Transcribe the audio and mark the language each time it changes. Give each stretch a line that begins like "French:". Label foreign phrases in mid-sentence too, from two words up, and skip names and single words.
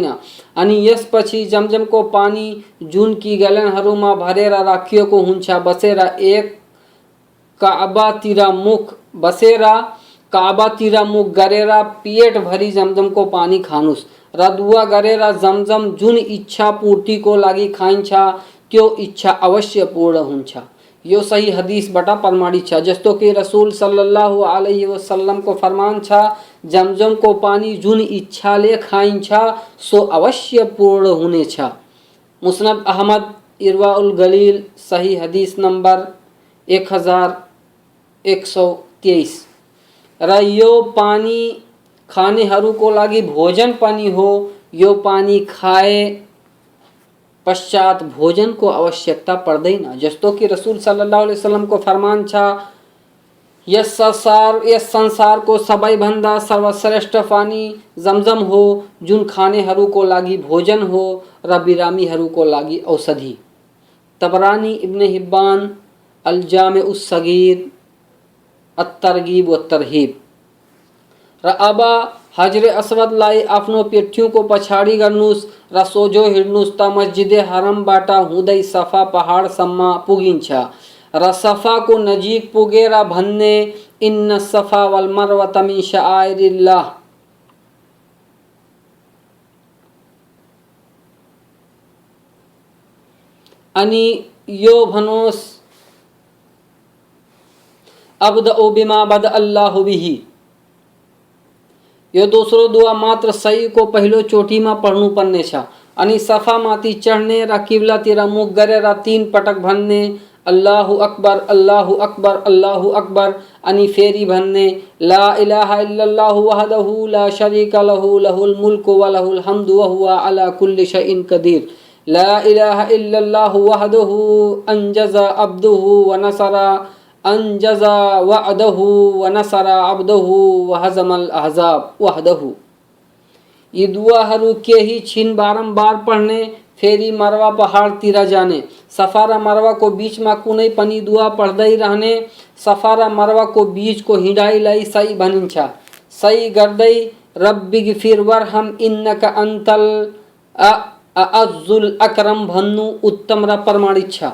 Nepali: अनि यसपछि जमजमको पानी जुन कि ग्यालनहरूमा भरेर राखिएको हुन्छ बसेर काबातिर मुख गरेर पेटभरि जमजमको पानी खानुस् र दुआ गरेर जमजम जुन इच्छा पूर्तिको लागि खाइन्छ त्यो इच्छा अवश्य पूर्ण हुन्छ। यो सही हदीसबाट प्रमाणित छ, जस्तो कि रसूल
Arabic: صلى الله عليه وسلم
Nepali: को फरमान छ, जमजम को पानी जुन इच्छाले खाइन्छ सो अवश्य पूर्ण हुनेछ। मुस्नद अहमद इरवाउल गलील सही हदीस नंबर 1123। र यो पानी खानेहरूको लागि भोजन पनि हो। यो पानी खाए पश्चात भोजन को आवश्यकता पर्दैन। जस्तो कि रसूल
Arabic: صلى الله عليه وسلم
Nepali: को फरमान छ, यस संसारको सबैभन्दा सर्वश्रेष्ठ पानी जमजम हो, जुन खानेहरूको लागि भोजन हो र बिरामीहरूको लागि औषधि। तबरानी, इब्न हिब्बान, अल जामे उस सगीर, अत-तरगीब व तरहीब। र अब हजरे अस्वदलाई आफ्नो पेट्युको पछाडि गर्नुस् र सोझो हिँड्नुस् त मस्जिदे हरमबाट हुँदै सफा पहाडसम्म पुगिन्छ र सफाको नजिक पुगेर भन्ने,
Arabic: إن الصفا والمروة من شعائر الله.
Nepali: अनि यो भनोस्,
Arabic: أبدأ بما بدأ الله به.
Nepali: यो दोस्रो दुआ मात्र सही को पहिलो चोटीमा पढ्नु पर्ने छ। अनि सफामाथि चढ्ने र किब्लातिर मुख गरेर 3 पटक भन्ने,
Arabic: الله أكبر الله أكبر الله أكبر.
Nepali: अनि फेरि भन्ने,
Arabic: لا إله إلا الله وحده لا شريك له له الملك وله الحمد وهو على كل شيء قدير. لا إله إلا الله وحده أنجز عبده ونصر أنجز وعده ونصر عبده وهزم الأحزاب وحده.
Nepali: यी दुआहरू केही छिन बारम्बार पढ्ने, फेरि मरवा पहाडतिर जाने। सफा र मरवाको बीचमा कुनै पनि दुआ पढ्दै रहने। सफा र मरवाको बीचको हिँडाइलाई सही भनिन्छ। सही गर्दै
Arabic: رب اغفر وارحم إنك أنت الأعز الأكرم
Nepali: भन्नु उत्तम र प्रमाणित छ।